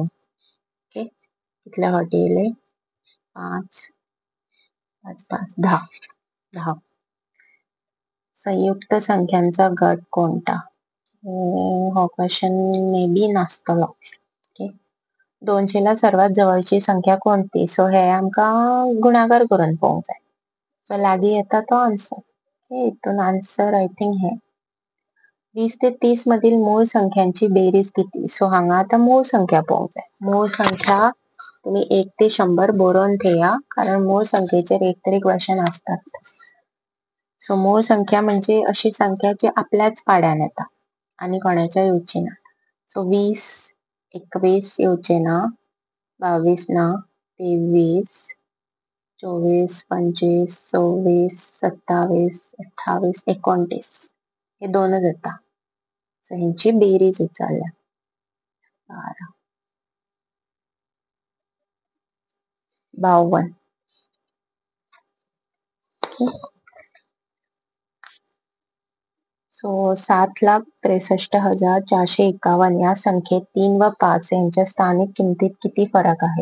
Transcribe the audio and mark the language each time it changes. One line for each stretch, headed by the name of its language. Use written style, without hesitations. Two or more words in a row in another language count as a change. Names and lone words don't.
Konkani: ओके. कितल्या फावटी येयले 5 5 5 10 10.
Marathi: संयुक्त संख्यांचा गट कोणता.
Konkani: हो क्वेश्चन
English: may be
Konkani: नासतलो. ओके.
Marathi: 200 ला सर्वात जवळची संख्या कोणती.
Konkani: सो हे आमकां गुणाकार करून पळोवंक जाय. सो लागीं येता तो आन्सर. ओके. हितून आन्सर
English: I think
Marathi: हे 20 ते 30 मधील मूळ संख्यांची बेरीज किती.
Konkani: सो हांगा आता मूळ संख्या पळोवंक जाय. मूळ संख्या तुम्ही 1 ते 100 बरोवन ठेया कारण मूळ संख्येचेर एक तरी क्वेश्चन आसतात. सो मूळ संख्या म्हणजे अशी संख्या जी आपल्याच पाड्यान येता आणि कोणाच्या येवची ना. सो 20 21 येवचे ना 22 ना 23 24 25 26 27 28 29 हे दोनच येता. सो हेंची बेरीज विचारल्या. 12 52.
Marathi: सो 7,63,451 या संख्येत 3 व 5 यांच्या स्थानिक किमतीत किती फरक आहे.